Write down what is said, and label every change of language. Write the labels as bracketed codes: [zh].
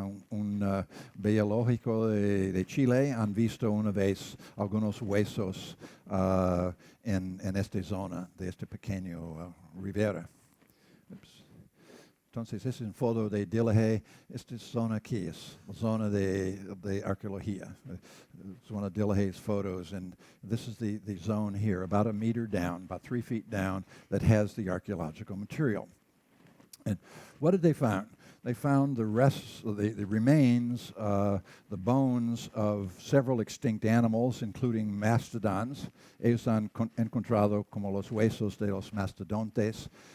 [es] Un biológico de Chile han visto una vez algunos huesos en esta zona de este pequeño ribera. Oops. Entonces, es un foto de Dillehay. Esta zona aquí es la zona de arqueología. [en] It's one of Dillehay's photos, and this is the zone here, about a meter down, about 3 feet down, that has the archaeological material. And what did they find? They found the remains, the bones of several extinct animals, including mastodons. [es] Ellos han encontrado como los huesos de los mastodontes.